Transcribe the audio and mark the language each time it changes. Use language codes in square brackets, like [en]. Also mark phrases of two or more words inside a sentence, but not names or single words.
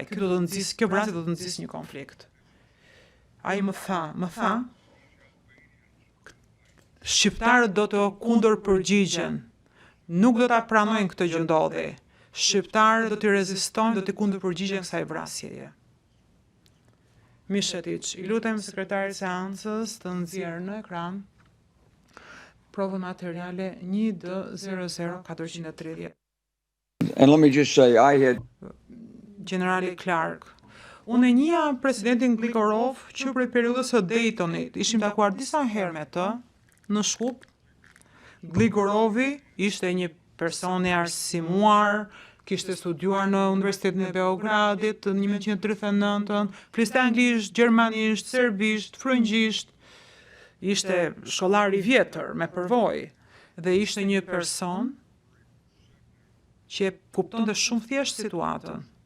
[sq] Kjo vrasje do të nxjisë një konflikt. Ai më tha, shqiptarët do të kundër përgjigjen. Nuk do ta pranojnë këtë gjë ndodhi. Shqiptarët do të rezistojnë, do të kundër përgjigjen kësaj vrasjeje. Mishetić, i lutem sekretarit seancës të nxjerrë në ekran provën materiale 1D00430. [en] And let me just say, I had [sq] Generali Clark. Unë e njihja presidentin Gligorov që prej periudhës së Daytonit. Ishim takuar disa herë me të në Shkup. Gligorovi ishte një person i arsimuar, kishte studiuar në Universitetin e Beogradit në 1939, fliste anglisht, gjermanisht, serbisht, frëngjisht, ishte shkollar i vjetër me përvojë dhe ishte një person që kuptonte shumë thjesht situatën.